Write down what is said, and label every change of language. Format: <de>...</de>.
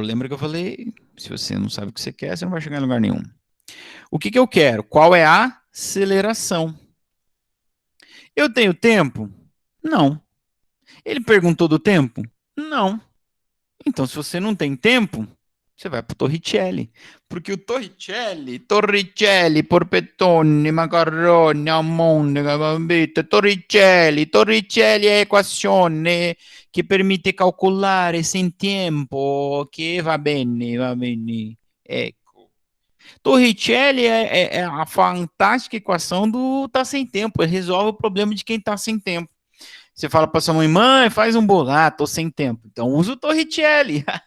<pt>Lembra que eu falei, se você não sabe o que você quer, você não vai chegar em lugar nenhum. O que eu quero? Qual é a aceleração? Eu tenho tempo? Não. Ele perguntou do tempo? Não. Então, se você não tem tempo, você vai para o Torricelli. Porque o Torricelli,</pt> <it>porpetone, macarrone, almôndega, gambetta, Torricelli è equazione che permette calcolare se in tempo, che va bene, va bene. Ecco.</it> <pt>Torricelli é a fantástica equação do tá sem tempo. Ele resolve o problema de quem tá sem tempo. Você fala para sua mãe, mãe, faz um bolo. Ah, tô sem tempo. Então usa o Torricelli.</pt>